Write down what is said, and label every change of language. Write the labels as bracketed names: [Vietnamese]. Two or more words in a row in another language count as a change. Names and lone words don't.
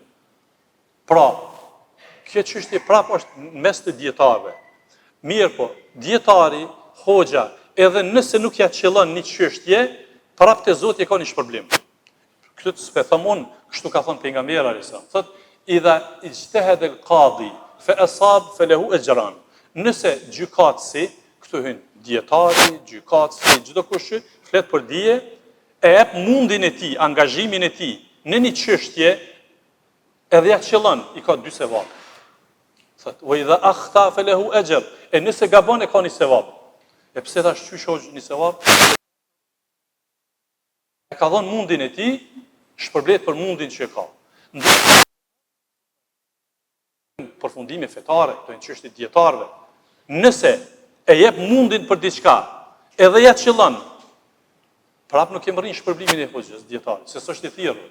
[Albanian] Pra, kjo çështje prapë është mes të dietarëve. Mirë po, dietari, hoxha, edhe nëse nuk ja qellon një çështje, prapë te Zoti ka një shpërblim. Këtë s'pe them unë, kështu ka thënë pejgamberi [Arabic] عليه السلام. Thotë, إذا اجتهد القاضي فأصاب فله أجران. [Albanian] Nëse gjykatësi, këtu hyn dietari, gjykatësi, çdo kush flet për dije, e jep mundin e tij, angazhimin e tij në një çështje, edhe ja qellon, i ka 2 sevap. Thotë, [Arabic] وإذا أخطأ فله أجر. [Albanian] E nëse gabon e ka një sevap. E pse tash çysh hoxh një sevap? E ka dhënë mundin e tij, shpërblet për mundin që ka. Përfundime fetare, këto janë çështje dietarëve. Nëse e jep mundin për diçka, edhe ja qellon, prap nuk e merrin shpërblimin e hoxhës dietarit, se s'është i thirrur.